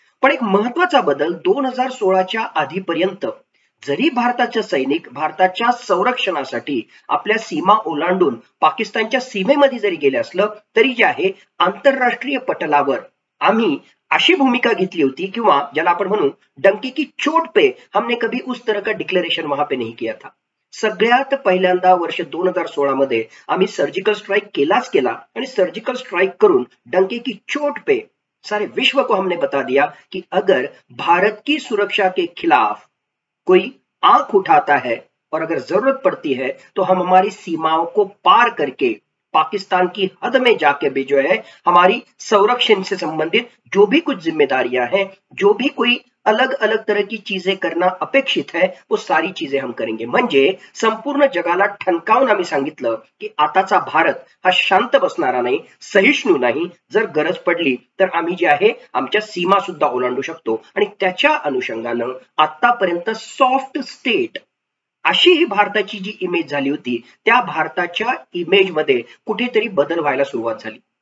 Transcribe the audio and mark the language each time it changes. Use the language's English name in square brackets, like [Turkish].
[Marathi] पण एक महत्वाचा बदल 2016च्या आधीपर्यंत जरी भारताचे सैनिक भारताच्या संरक्षणासाठी आपल्या सीमा ओलांडून पाकिस्तानच्या सीमेमध्ये जरी गेले असलं तरी जे आहे आंतरराष्ट्रीय पटलावर आम्ही अशी भूमिका घेतली होती किंवा ज्याला आपण म्हणू [Hindi] डंकी की चोट पे हमने कभी उस तरह का डिक्लेरेशन वहां पे नहीं किया था. [Marathi] सगळ्यात पहिल्यांदा वर्ष 2016 मध्ये आम्ही सर्जिकल स्ट्राइक केला आणि सर्जिकल स्ट्राइक करून [Hindi] डंके की चोट पे सारे विश्व को हमने बता दिया कि अगर भारत की सुरक्षा के खिलाफ कोई आंख उठाता है और अगर जरूरत पड़ती है तो हम हमारी सीमाओं को पार करके पाकिस्तान की हद में जाके भी जो है हमारी संरक्षण से संबंधित जो भी कुछ जिम्मेदारियां हैं, जो भी कोई अलग अलग तरह की चीजें करना अपेक्षित है, वो सारी चीजें हम करेंगे. [Marathi] म्हणजे संपूर्ण जगाला ठणकावून आम्ही सांगितलं की आताचा भारत हा शांत बसणारा नाही, सहिष्णू नाही. जर गरज पडली तर आम्ही जे आहे आमच्या सीमा सुद्धा ओलांडू शकतो. आणि त्याच्या अनुषंगानं आतापर्यंत सॉफ्ट स्टेट अशी ही भारताची जी इमेज झाली होती, त्या भारताच्या इमेज मध्ये कुठेतरी बदल व्हायला सुरुवात झाली.